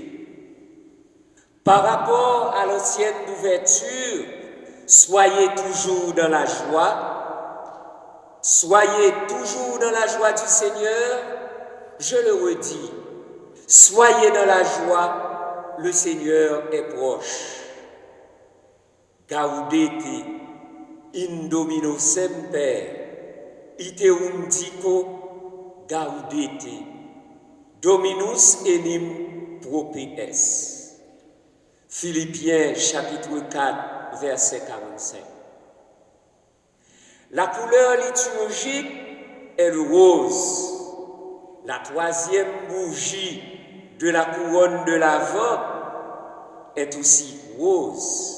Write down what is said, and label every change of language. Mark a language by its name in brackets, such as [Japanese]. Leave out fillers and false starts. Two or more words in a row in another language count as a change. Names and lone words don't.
[French] Par rapport à l'ancienne ouverture, soyez toujours dans la joie. Soyez toujours dans la joie du Seigneur. Je le redis, soyez dans la joie, le Seigneur est proche. [Latin] Gaudete, in Domino semper, iterum dico gaudete, Dominus enim propes. [French] Philippiens chapitre 4, verset 45. La couleur liturgique est le rose. La troisième bougie de la couronne de l'Avent est aussi rose.